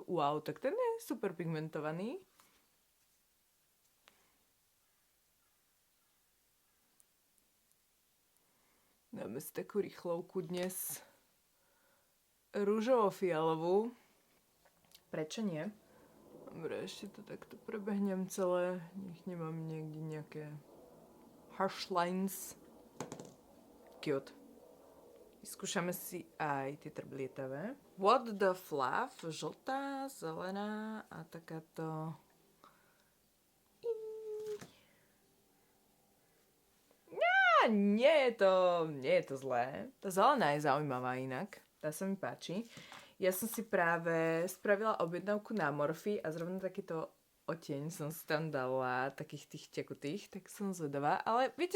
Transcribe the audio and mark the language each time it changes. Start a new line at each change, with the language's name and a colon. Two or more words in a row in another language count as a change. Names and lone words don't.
Slovak: Wow, tak ten je super pigmentovaný. Dáme si takú rýchlovku dnes. Rúžovo-fialovú. Prečo nie? Dobre, ešte to takto prebehnem celé. Nech nemám niekde nejaké
English: harsh lines.
Slovak: Cute. Vyskúšame si aj tie trblietavé. What the Fluff, žltá, zelená a takáto... Nie je to zlé. Tá zelená je zaujímavá inak. Tá sa mi páči. Ja som si práve spravila objednávku na Morphe a zrovna takýto odtieň som si tam dala, takých tých tekutých, tak som zvedavá.